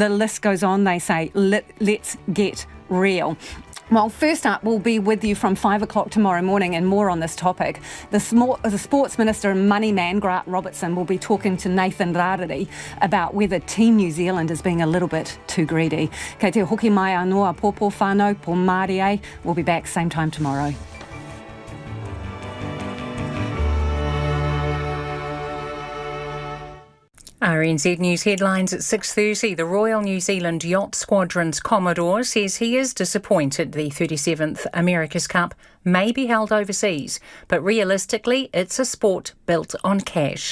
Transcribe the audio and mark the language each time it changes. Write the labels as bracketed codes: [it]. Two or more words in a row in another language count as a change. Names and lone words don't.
[en] The list goes on, they say. Let's get real. Well, first up, we'll be with you from 5 o'clock tomorrow morning and more on this topic. The Sports Minister and Money Man, Grant Robertson, will be talking to Nathan Rārere about whether Team New Zealand is being a little bit too greedy. [mi] Kei te hoki mai anō a pōpō whānau, pō Mārie. [en] We'll be back same time tomorrow. RNZ News headlines at 6:30. The Royal New Zealand Yacht Squadron's Commodore says he is disappointed the 37th America's Cup may be held overseas, but realistically it's a sport built on cash.